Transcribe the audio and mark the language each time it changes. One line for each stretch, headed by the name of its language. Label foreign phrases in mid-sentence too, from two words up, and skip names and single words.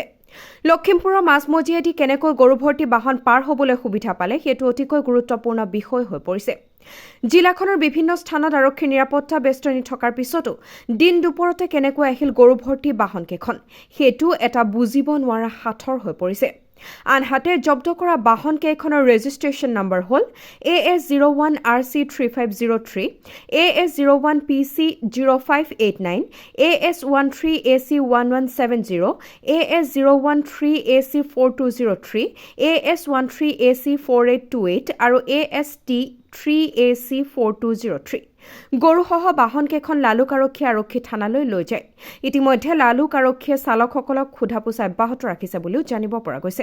Assamese: লখিমপুৰৰ মাজমজিয়াদি কেনেকৈ গৰু ভৰ্তি বাহন পাৰ হ'বলৈ সুবিধা পালে সেইটো অতিকৈ গুৰুত্বপূৰ্ণ বিষয় হৈ পৰিছে। জিলাখনৰ বিভিন্ন স্থানত আৰক্ষীৰ নিৰাপত্তা বেষ্টনী থকাৰ পিছতো দিন দুপৰতে কেনেকৈ আহিল গৰু ভৰ্তি বাহনকেইখন সেইটো এটা বুজিব নোৱাৰা সাঁথৰ হৈ পৰিছে। আনহাতে জব্দ কৰা বাহনকেইখনৰ ৰেজিষ্ট্ৰেশ্যন নম্বৰ হ'ল AS01RC3503, AS01PC0589, AS13AC1170, AS013AC4203, AS13AC4828 আৰু AST3AC4203। গৰুসহ বাহনকেইখন লালুক আৰক্ষী থানালৈ লৈ যায়। ইতিমধ্যে লালুক আৰক্ষীয়ে চালকসকলক সোধা পোছা অব্যাহত ৰাখিছে বুলিও জানিব পৰা গৈছে।